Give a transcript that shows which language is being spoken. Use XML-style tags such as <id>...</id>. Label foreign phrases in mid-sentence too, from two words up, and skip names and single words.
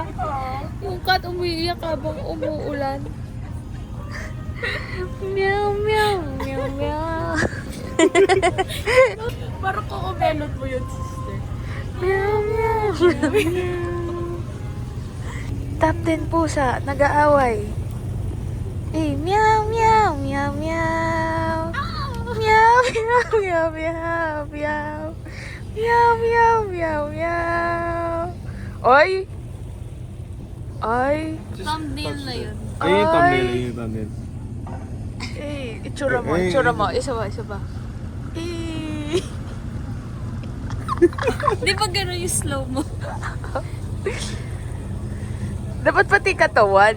<tl>Yung cat umiiyak habang umuulan. Meow, meow, meow, meow. Parang kukumelot mo yun, sister. Meow, meow, meow, meow. Top 10 pusa, nag-aaway. Eh, meow, meow, meow, meow. Meow, meow, meow, meow, meow. Meow, meow, meow, meow. Oy! Ay! Thumbnail na yun. Ayun yung thumbnail, Ay. ayun yung thumbnail. Eh, itsura mo, Eh, itsura mo. Isa ba, isa ba? Eh. Di ba gano'n yung slow mo? Dapat pati katawan.</tl>